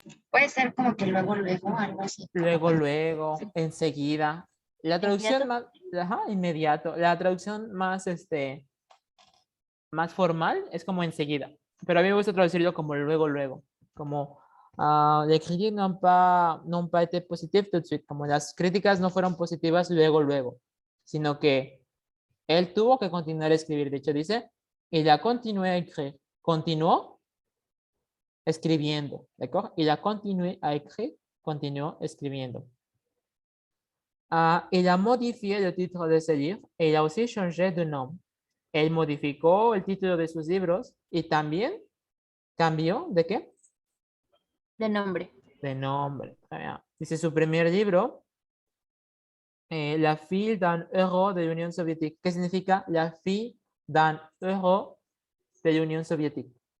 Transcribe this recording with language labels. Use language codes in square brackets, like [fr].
[es] Puede ser como que luego, algo así. Luego, enseguida. La traducción Inmediato. más, ajá, inmediato. La traducción más, más formal es como enseguida. Pero a mí me gusta traducirlo como luego. Como [fr] les critiques n'ont pas été positives tout de suite. [es] Como las críticas no fueron positivas luego. Sino que él tuvo que continuar a escribir. De hecho, dice, [fr] il a continué a écrire. [es] Continuó escribiendo. ¿De acuerdo? [fr] Il a continué a écrire. [es] Continuó escribiendo. [fr] Il a modifié le titre de ses livres et il a aussi changé de nom. [es] Él modificó el título de sus libros y también cambió ¿de qué? De nombre. De nombre. Dice su primer libro, La fille d'un héros de la Unión Soviética. ¿Qué significa [fr] la fille d'un héros [es] de la Unión Soviética?